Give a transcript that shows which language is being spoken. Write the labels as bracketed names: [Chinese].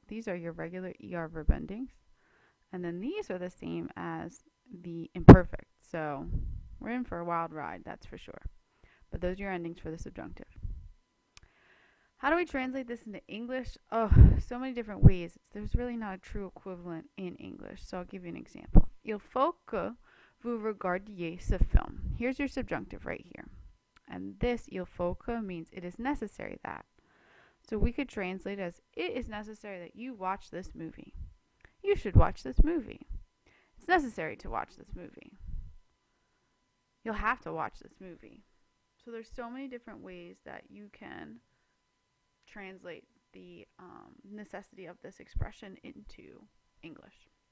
[English] These are your regular er verb endings. And then these are the same as the imperfect. So we're in for a wild ride, that's for sure. But those are your endings for the subjunctive. How do we translate this into English? Oh, so many different ways. There's really not a true equivalent in English. So I'll give you an example. [French] Il faut que vous regardiez ce film. [English] Here's your subjunctive right here. And this il faut que means it is necessary that. So we could translate as it is necessary that you watch this movie. You should watch this movie. It's necessary to watch this movie. You'll have to watch this movie. So there's so many different ways that you can translate the necessity of this expression into English.